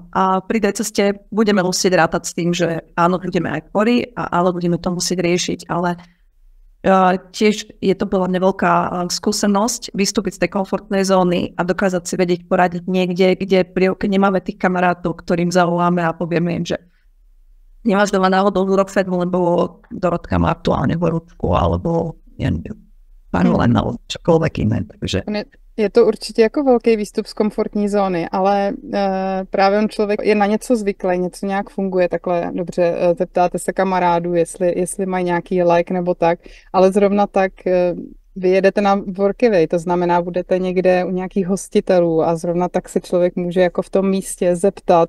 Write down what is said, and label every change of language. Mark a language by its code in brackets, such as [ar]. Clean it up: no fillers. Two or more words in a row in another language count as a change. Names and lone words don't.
[sk] A pri tej ceste budeme musieť rátať s tým, že áno, budeme aj chorí a áno, budeme to musieť riešiť, ale tiež je to bola veľká skúsenosť vystúpiť z tej komfortnej zóny a dokázať si vedieť poradiť niekde, kde pri nemáme tých kamarátov, ktorým zavoláme a povieme im, že nemáš doma náhodou Durofedmu, lebo Dorotka má aktuálne horúčku, alebo ja neviem, len čokoľvek iné. Takže [cs] je to určitě jako velký výstup z komfortní zóny, ale právě on člověk je na něco zvyklý, něco nějak funguje takhle dobře, zeptáte se kamarádů, jestli mají nějaký lék nebo tak, ale zrovna tak vy jedete na Workaway, to znamená, budete někde u nějakých hostitelů a zrovna tak se člověk může jako v tom místě zeptat.